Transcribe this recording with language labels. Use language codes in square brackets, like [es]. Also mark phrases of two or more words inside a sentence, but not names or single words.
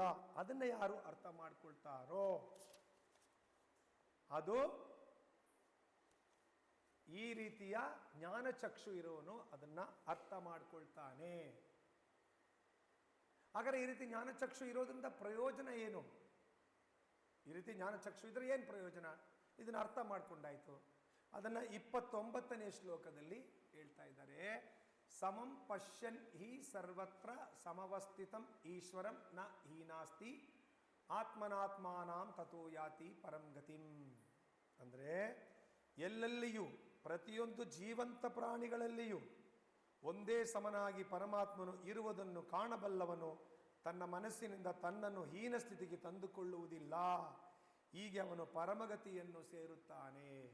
[kn] ಅದನ್ನು ಯಾರು ಅರ್ಥ ಮಾಡ್ಕೊಳ್ತಾರೋ ಅದು ಈ ರೀತಿಯ ಜ್ಞಾನಚಕ್ಷು ಇರೋನು ಅದನ್ನ ಅರ್ಥ ಮಾಡ್ಕೊಳ್ತಾನೆ. ಹಾಗಾದ್ರೆ ಈ ರೀತಿ ಜ್ಞಾನಚಕ್ಷು ಇರೋದ್ರಿಂದ ಪ್ರಯೋಜನ ಏನು? ಈ ರೀತಿ ಜ್ಞಾನಚಕ್ಷು ಇದ್ರೆ ಏನು ಪ್ರಯೋಜನ? ಇದನ್ನ ಅರ್ಥ ಮಾಡ್ಕೊಂಡಾಯ್ತು. ಅದನ್ನ 29ನೇ ಶ್ಲೋಕದಲ್ಲಿ ಹೇಳ್ತಾ ಇದ್ದಾರೆ. [sa] ಸಮಂ ಪಶ್ಯನ್ ಹಿ ಸರ್ವತ್ರ ಸಮವಸ್ಥಿತಂ ಈಶ್ವರಂ ನ ಹೀನಾಸ್ತಿ ಆತ್ಮನಾತ್ಮಾನಾಂ ತಥೋ ಯಾತಿ ಪರಂ ಗತಿಂ. [kn] ಅಂದರೆ ಎಲ್ಲೆಲ್ಲಿಯೂ ಪ್ರತಿಯೊಂದು ಜೀವಂತ ಪ್ರಾಣಿಗಳಲ್ಲಿಯೂ ಒಂದೇ ಸಮನಾಗಿ ಪರಮಾತ್ಮನು ಇರುವುದನ್ನು ಕಾಣಬಲ್ಲವನು ತನ್ನ ಮನಸ್ಸಿನಿಂದ ತನ್ನನ್ನು ಹೀನ ಸ್ಥಿತಿಗೆ ತಂದುಕೊಳ್ಳುವುದಿಲ್ಲ. ಹೀಗೆ ಅವನು ಪರಮಗತಿಯನ್ನು ಸೇರುತ್ತಾನೆ.